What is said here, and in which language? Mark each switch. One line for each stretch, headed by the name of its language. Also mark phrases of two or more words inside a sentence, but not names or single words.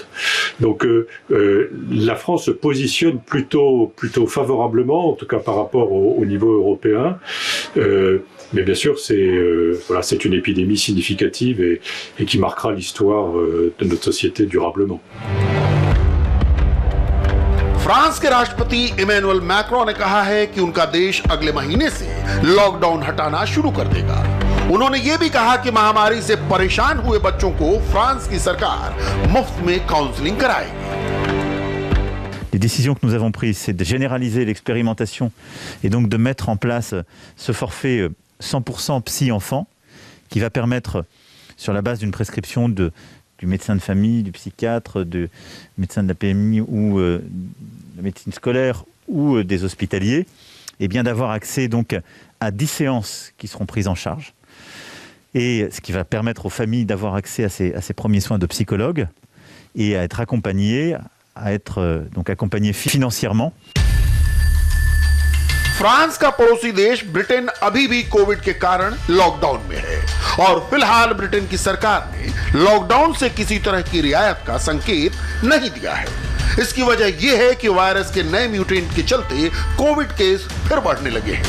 French: Donc la France se positionne plutôt favorablement, en tout cas par rapport au niveau européen. Mais bien sûr, c'est une épidémie significative et qui marquera l'histoire de notre société durablement.
Hindi: फ्रांस के राष्ट्रपति इमैनुअल मैक्रोन ने कहा है कि उनका देश अगले महीने से लॉकडाउन हटाना शुरू कर देगा। उन्होंने ये भी कहा कि महामारी से परेशान हुए बच्चों को फ्रांस की सरकार मुफ्त में काउंसलिंग कराएगी।
French: Les décisions que nous avons prises, c'est de généraliser l'expérimentation et donc de mettre en place ce forfait 100% psy-enfant qui va permettre, sur la base d'une prescription du médecin de famille, du psychiatre, du médecin de la PMI ou de la médecine scolaire ou des hospitaliers, et bien d'avoir accès donc à 10 séances qui seront prises en charge. Et ce qui va permettre aux familles d'avoir accès à ces premiers soins de psychologue et à être accompagnées, donc accompagnées financièrement.
Hindi: फ्रांस का पड़ोसी देश ब्रिटेन अभी भी कोविड के कारण लॉकडाउन में है और फिलहाल ब्रिटेन की सरकार ने लॉकडाउन से किसी तरह की रियायत का संकेत नहीं दिया है। इसकी वजह यह है कि वायरस के नए म्यूटेंट के चलते
English: covid case
Hindi: फिर बढ़ने लगे हैं।